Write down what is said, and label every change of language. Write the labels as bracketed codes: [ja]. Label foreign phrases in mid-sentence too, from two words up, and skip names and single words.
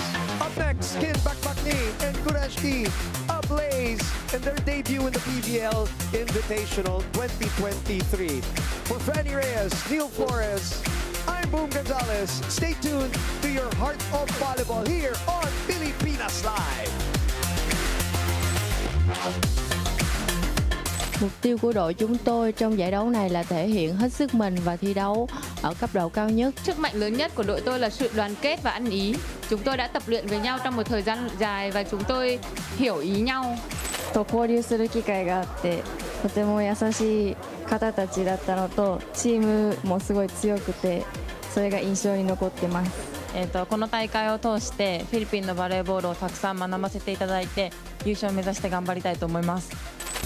[en] Up next, Kin Bakbakni and Kurashiki Ablaze in their debut in the PVL Invitational 2023. For Franny Reyes, Neil Flores, I'm Boom Gonzalez. Stay tuned to your Heart of Volleyball here on Pilipinas Live. [vi] Mục tiêu của đội chúng tôi trong giải đấu này là thể hiện hết sức mình và thi đấu ở cấp độ cao nhất. Sức mạnh lớn nhất của đội tôi là sự đoàn kết và ăn ý. Chúng tôi đã tập luyện với nhau trong một thời gian dài và chúng tôi hiểu ý nhau. [ja] 交流する機会があってとても優しい方たちだったのとチームもすごい強くてそれが印象に残ってます。この大会を通してフィリピンのバレーボールをたくさん学ばせていただいて優勝を目指して頑張りたいと思います。